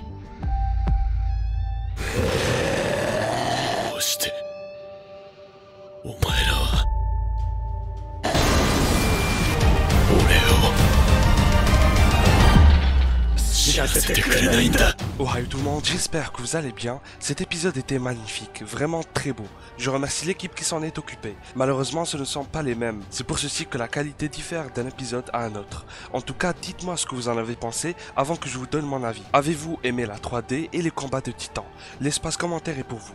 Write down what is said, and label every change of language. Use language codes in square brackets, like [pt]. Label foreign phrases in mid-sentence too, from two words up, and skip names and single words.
[ja] どうしてお前らは俺を死なせてくれないんだ。 [fr] Ohayou tout le monde, j'espère que vous allez bien. Cet épisode était magnifique, vraiment très beau. Je remercie l'équipe qui s'en est occupée. Malheureusement, ce ne sont pas les mêmes. C'est pour ceci que la qualité diffère d'un épisode à un autre. En tout cas, dites-moi ce que vous en avez pensé avant que je vous donne mon avis. Avez-vous aimé la 3D et les combats de titans? L'espace commentaire est pour vous.